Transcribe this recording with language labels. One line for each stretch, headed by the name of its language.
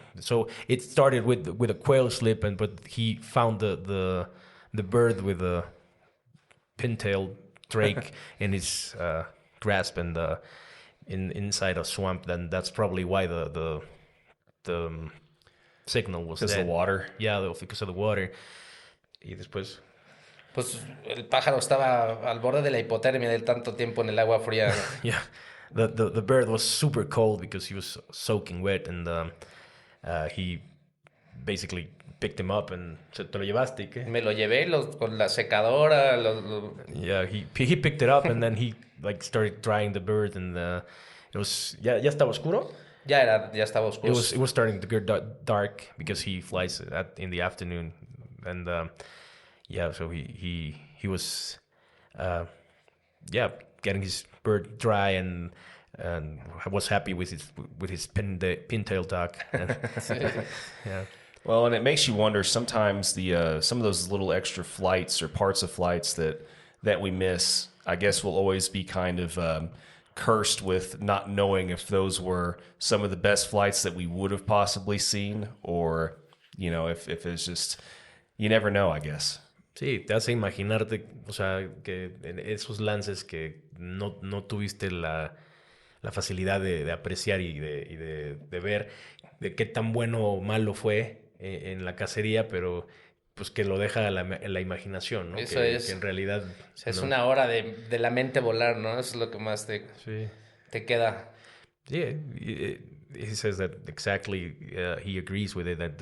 English: So it started with a quail slip, but he found the bird with a pintail drake in his grasp and inside a swamp. Then that's probably why the signal was because dead. of the water. Yeah, because of the water.
Spanish: Y después. Pues el pájaro estaba al borde de la hipotermia de tanto tiempo en el agua fría.
English: Yeah. The bird was super cold because he was soaking wet, and he basically picked him up and said,
Spanish: "¿Te lo llevaste? ¿Y qué?" Me lo llevé con la secadora.
English: Yeah, he picked it up and then he like started drying the bird, and it was
Spanish: ya estaba oscuro. Ya estaba oscuro.
English: It was starting to get dark because he flies in the afternoon, and so he was getting his bird dry and and I was happy with his pintail duck. Yeah. Well, and it makes you wonder sometimes the some of those little extra flights or parts of flights that we miss. I guess we'll always be kind of cursed with not knowing if those were some of the best flights that we would have possibly seen, or if it's just, you never know, I guess.
Spanish: Sí, te hace imaginarte, o sea, que en esos lances que no tuviste la facilidad de apreciar y de ver de qué tan bueno o malo fue en la cacería, pero pues que lo deja en la imaginación, ¿no? Eso que es. que en realidad... O sea, es ¿no? una hora de la mente volar, ¿no? Eso es lo que más Sí. te queda.
English: Yeah, he says that exactly. He agrees with it.